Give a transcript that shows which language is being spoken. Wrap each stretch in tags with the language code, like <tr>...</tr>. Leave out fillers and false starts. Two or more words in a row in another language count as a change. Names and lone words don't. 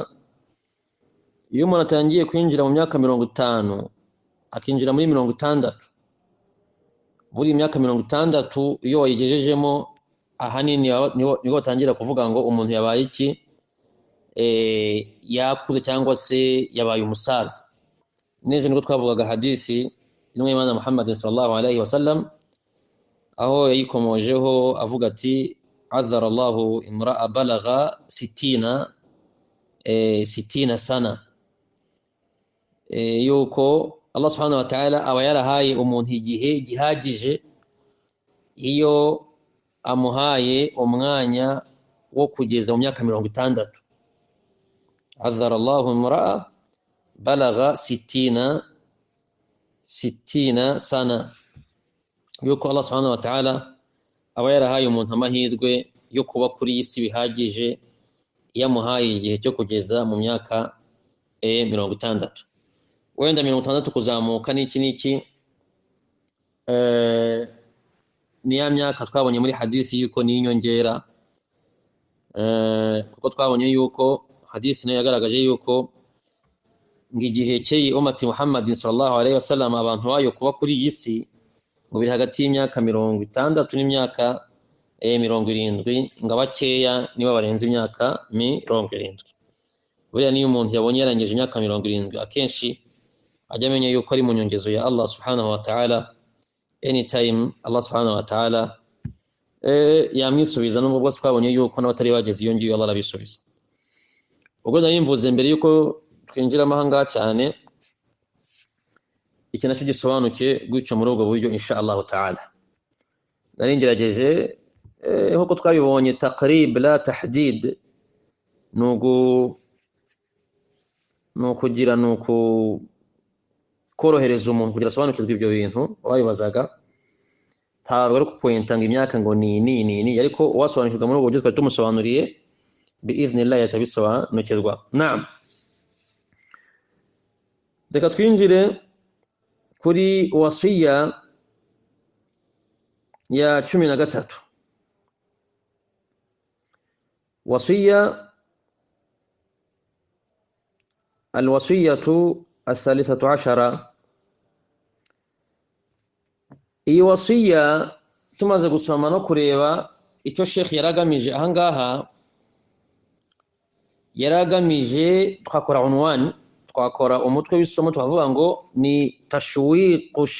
<rw>Iyo umuntu atangiye kwinjira mu myaka 50 akinjira muri 60, buri myaka 60 iyo wayigejejemo ahanini niho batangira kuvuga ngo umuntu yabaye iki, yakuze cyangwa se yabaye umusaza. Neje niko twavugaga hadisi imwe y'Imana Muhammad</rw> <ar>صلى الله عليه وسلم,</ar> <rw>aho yayikomojeho avuga ati</rw> <ar>أعذر الله امرأ بلغ 60 سنة,</ar> <rw>yuko Allah</rw> <ar>سبحانه وتعالى</ar> <rw>aba yarahaye umuntu igihe gihagije iyo amuhaye umwanya wo kugeza mu myaka 60.</rw> <ar>أعذر الله امرأ بلغ 60 سنة.</ar> <rw>yuko Allah</rw> <ar>سبحانه وتعالى</ar> <rw>aba yarahaye umuntu amahirwe yo kuba kuri iyi si bihagije yamuhaye igihe cyo kugeza mu myaka 60 wenda 60 kuzamuka n'iki ni ya myaka twabonye muri hadisi yuko ni inyongera kuko twabonye yuko hadisi nayo yagaragaje yuko ngigihe cyeye umati Muhammad</rw> <ar>صلى الله عليه وسلم</ar> <rw>abantu bayo kuba kuri iyi si ngo biri hagati y'imyaka 60 n'imyaka 70 ngabakeya niba barenze imyaka 70 buriya niyo umuntu yabonye yarangije imyaka 70 akenshi ajya amenya yuko ari mu nyongezo ya Allah</rw> <ar>سبحانه وتعالى</ar> <rw>anytime Allah</rw> <ar>سبحانه وتعالى</ar> <rw>yamwisubiza nubwo twabonye yuko n'abatari bageze iyo ngiyo Allah arabisubiza ubwo nayimvuze mbere yuko twinjira amahanga cyane iki nacyo gisobanuke gutyo muri ubwo buryo</rw> <ar>إن شاء الله تعالى</ar> <rw>naringerageje nkuko twabibonye</rw> <ar>تقريب لا تحديد</ar> <rw>nukugira korohereza umuntu kugira asobanukirwe ibyo bintu wabibazaga ntabwo ari kupointa ngo imyaka ngo ni ariko wasobanukirwa muri ubwo buryo twari tumusobanuriye biiznillah yatabisobanukirwa naam reka twinjire kuri wasiya ya 13</rw> <ar>وصية الوصية الثالثة</ar> <rw>iyi wasiya tumaze gusoma no kureba icyo Sheikh yaragamije ahangaha yaragamije twakora unwani twakora umutwe w'isomo twavuga ngo ni tashwiqu</rw>